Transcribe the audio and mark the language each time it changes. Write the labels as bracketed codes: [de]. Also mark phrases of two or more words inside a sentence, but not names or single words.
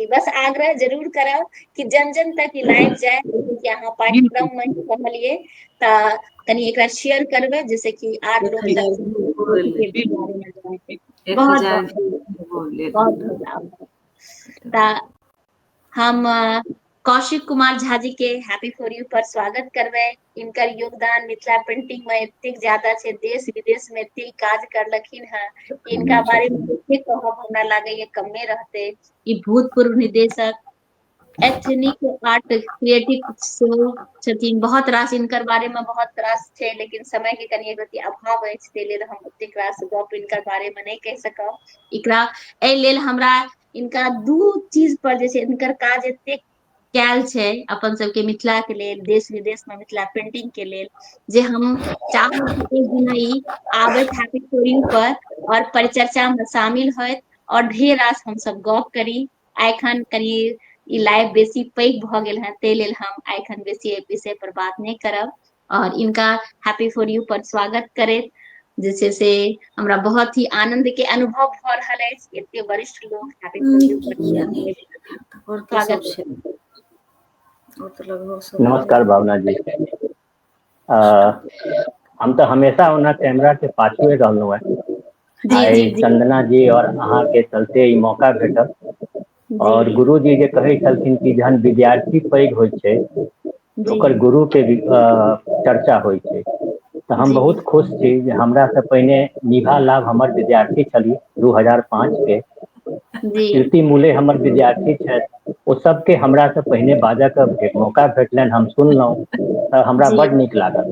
[mai] बस आग्रह जरूर करब कि जन जन तक ई लाइव जाए, कि अहाँ पाठ्यक्रम में कहलिए त कनी एकरा शेयर करबे जैसे कि आर लोग तक हम कौशिक कुमार झा जी के हैप्पी फॉर यू पर स्वागत करबे। इनकर योगदान मिथिला पेंटिंग में एतेक ज्यादा छै, देश विदेश में एतेक काज करलखिन है, इनका बारे में एतेक कहब हमरा लागे कमे रहते। ई भूतपूर्व निदेशक एथनिक आर्ट क्रिएटिव सेहो छथिन। बहुत रास इनकर बारे में बहुत रास छै, लेकिन समय के कनी रति अभाव अछि, ते लेल हम ओतेक रास गप इनकर बारे में नहीं कह सकब। एकरा ए लेल हमरा इनका दू चीज पर जे छै इनकर काज एतेक कैल छै अपन सबके मिथिला के लेल, देश विदेश में मिथिला पेंटिंग के लेल, जे हम चाहब कि एक दिन ई आबैत हैप्पी फॉर यू पर और परिचर्चा में शामिल होत और ढेर रास हम सब गप करी। एखन कनी ई लाइव बेसी पैघ भ गेल है, ते लेल हम एखन बेसी एहि विषय पर बात नहीं करब और इनका हैप्पी फॉर यू पर स्वागत करैत जे छै से हमरा बहुत ही आनंद के अनुभव भ रहल अछि। एते वरिष्ठ लोग हैप्पी फॉर यू पर स्वागत छै। नमस्कार भावना जी। हम तो हमेशा ओना कैमरा के पाछुए रहलहुँ है। आई चंदना जी और अहाँ के चलते ई मौका भेटल और गुरु जी जे कहै छलखिन कि जहन विद्यार्थी पैघ होइ छै ओकर गुरु के चर्चा होइ छै, तो हम बहुत खुश छी जे हमरा से पहिने निभा लाभ हमर विद्यार्थी छली 2005 के, कीर्ति मूले हमर विद्यार्थी छथि, ओ सबके हमरा से पहिने बाजऽ के मौका भेटलनि, हम सुनलहुँ तऽ हमरा बड नीक लागल।